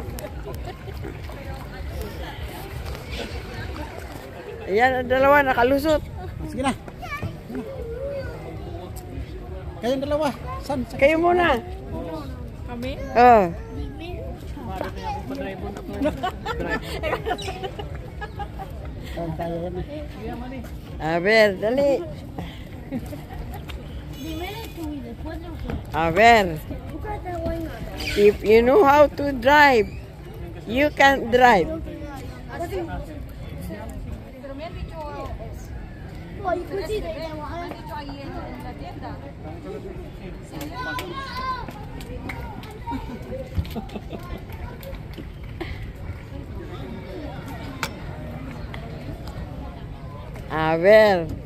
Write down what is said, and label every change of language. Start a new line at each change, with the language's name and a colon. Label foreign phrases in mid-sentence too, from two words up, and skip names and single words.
Filipino: Ayan, dalawa nakalusot. Sige na. Kayong dalawa. Saan? Kayo muna. Kami? Oh. Saan tayo yan?
Spanish: A ver, dali. Primero tú y después nosotros. A ver.
English: If you know how to drive, you can drive.
Spanish: Pero me han dicho... Ay, pues sí, Me han dicho ahí en la tienda. A ver.